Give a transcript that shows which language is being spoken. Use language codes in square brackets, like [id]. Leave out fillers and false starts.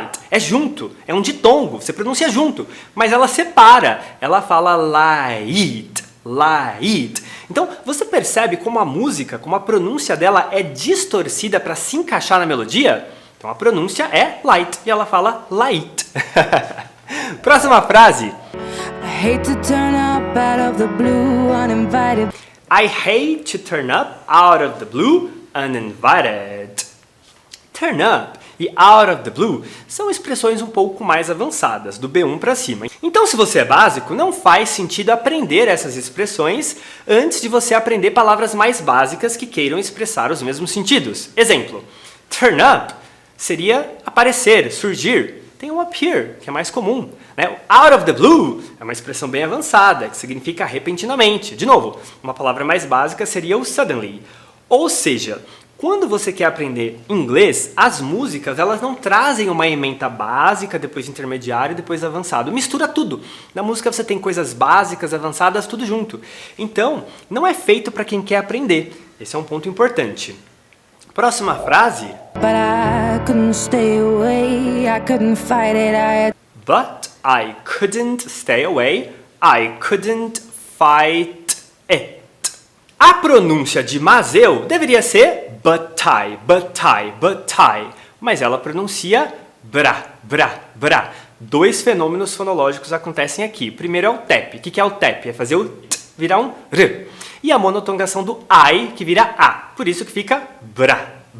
[pt] É junto. É um ditongo. Você pronuncia junto. Mas ela separa. Ela fala light. Então, você percebe como a música, como a pronúncia dela é distorcida para se encaixar na melodia? Então, a pronúncia é light e ela fala light. Próxima frase. [en] I hate to turn up out of the blue uninvited. I hate to turn up out of the blue uninvited. [pt] Turn up e out of the blue são expressões um pouco mais avançadas, do B1 para cima. Então, se você é básico, não faz sentido aprender essas expressões antes de você aprender palavras mais básicas que queiram expressar os mesmos sentidos. Exemplo, turn up seria aparecer, surgir. Tem o appear, que é mais comum. O out of the blue é uma expressão bem avançada, que significa repentinamente. De novo, uma palavra mais básica seria o suddenly. Ou seja, Quando você quer aprender inglês, as músicas elas não trazem uma ementa básica, depois intermediário e depois avançado. Mistura tudo. Na música você tem coisas básicas, avançadas, tudo junto. Então, não é feito para quem quer aprender. Esse é um ponto importante. Próxima frase. [en] But I couldn't stay away, I couldn't fight it, But I couldn't stay away, I couldn't fight it. [pt] A pronúncia de mas eu deveria ser but I, mas ela pronuncia bra. Dois fenômenos fonológicos acontecem aqui. Primeiro é o tap. O que é o tap? É fazer o t virar um r. E a monotongação do I, que vira a. Por isso que fica bra.